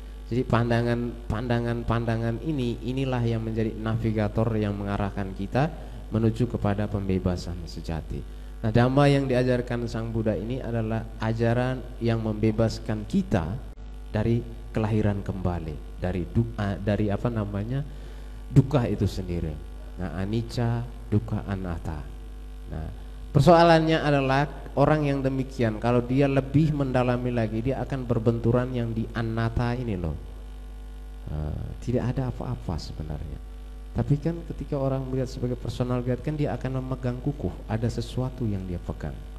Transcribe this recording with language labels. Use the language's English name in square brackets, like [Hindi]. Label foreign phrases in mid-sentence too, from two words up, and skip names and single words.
[Indonesian] Jadi pandangan inilah yang menjadi navigator yang mengarahkan kita menuju kepada pembebasan sejati. Nah, Dhamma yang diajarkan Sang Buddha ini adalah ajaran yang membebaskan kita dari kelahiran kembali, dari dukkha itu sendiri. Nah, [Pali] anicca, dukkha, anatta. [Indonesian] Nah, persoalannya adalah orang yang demikian kalau dia lebih mendalami lagi, dia akan berbenturan yang di anatta ini loh. Tidak ada apa-apa sebenarnya. Tapi kan ketika orang melihat sebagai [English] personal guide [Indonesian] kan dia akan memegang kukuh, ada sesuatu yang dia pegang.